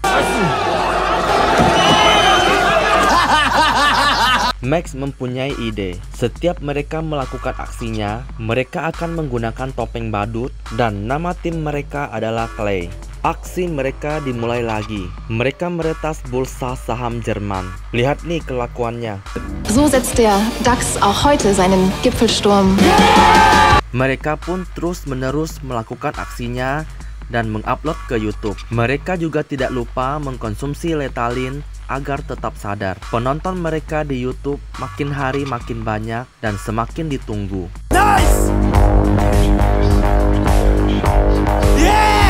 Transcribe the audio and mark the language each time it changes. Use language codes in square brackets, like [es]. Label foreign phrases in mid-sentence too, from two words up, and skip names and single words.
[id] Max mempunyai ide. Setiap mereka melakukan aksinya, mereka akan menggunakan topeng badut dan nama tim mereka adalah Clay. Aksi mereka dimulai lagi. Mereka meretas bursa saham Jerman. Lihat nih kelakuannya. [de] So setzt der DAX auch heute seinen Gipfelsturm. [id] Mereka pun terus-menerus melakukan aksinya dan mengupload ke YouTube. Mereka juga tidak lupa mengkonsumsi Letalin agar tetap sadar. Penonton mereka di YouTube makin hari makin banyak dan semakin ditunggu. [en] Nice! Yeah!